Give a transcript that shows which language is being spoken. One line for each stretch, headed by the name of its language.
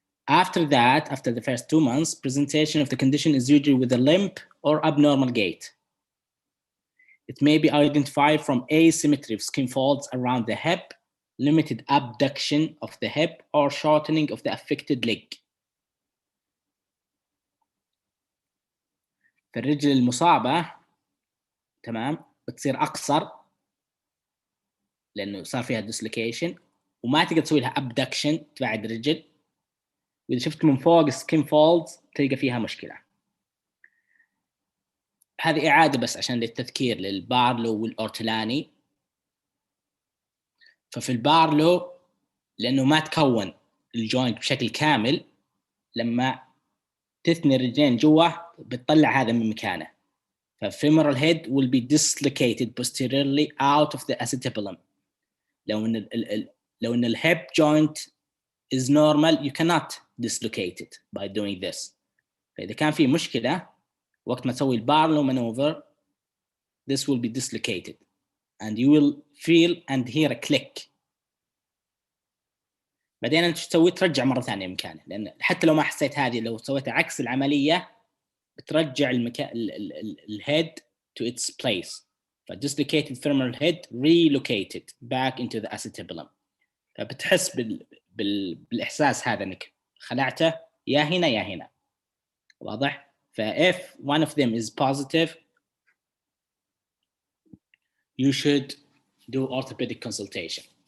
English: After that, after the first 2 months, presentation of the condition is usually with a limp or abnormal gait. It may be identified from asymmetry of skin folds around the hip, limited abduction of the hip, or shortening of the affected leg.
Arabic: فالرجل المصابة تمام بتصير أقصر لأنه صار فيها dislocation وما تقدر تسوي لها abduction تبعد الرجل، وإذا شفت من فوق skin folds تلقى فيها مشكلة. هذه إعادة بس عشان للتذكير للبارلو والأورتلاني. ففي البارلو لأنه ما تكون الجوينت بشكل كامل، لما تثني الرجلين جوا بتطلع هذا من مكانه.
English: ففيمورال head will be dislocated posteriorly out of the acetabulum.
Arabic: لو ان الهيب
English: joint is normal you cannot dislocate it by doing this.
Arabic: فإذا كان في مشكلة وقت ما تسوي البارلو
English: maneuver this will be dislocated and you will feel and hear a click.
Arabic: بعدين انت تسوي ترجع مرة ثانية مكانه، لأن حتى لو ما حسيت هذه لو سويتها عكس العملية بترجع الهيد
English: to its place. فdislocated femoral head relocated back into the acetabulum.
Arabic: فبتحس بالإحساس هذا إنك خلعته يا هنا يا هنا. واضح؟
English: if one of them is positive you should do orthopedic consultation.